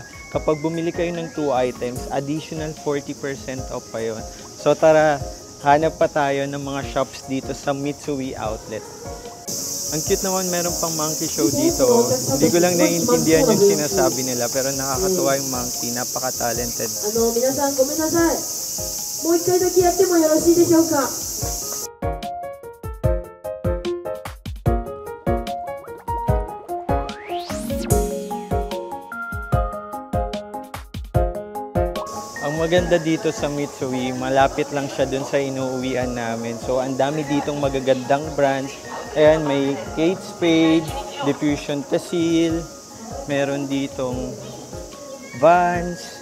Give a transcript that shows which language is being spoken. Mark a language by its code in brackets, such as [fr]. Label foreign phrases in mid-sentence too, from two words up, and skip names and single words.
[tl] Kapag bumili kayo ng 2 items, additional 40% off pa yun. So tara, hanap pa tayo ng mga shops dito sa Mitsui Outlet. Ang cute naman, meron pang [en] monkey show [tl] dito. Hindi ko lang naiintindihan yung sinasabi nila, pero nakakatuwa yung monkey. Napaka-talented. [ja] 皆さん、ごめんなさい. もう一回だけやってもよろしいでしょうか。 [tl] Ang maganda dito sa Mitsui, malapit lang siya dun sa inuuwian namin. So, ang dami ditong magagandang brands. Ayan, may Kate Spade, Diffusion Tasil, meron ditong Vans.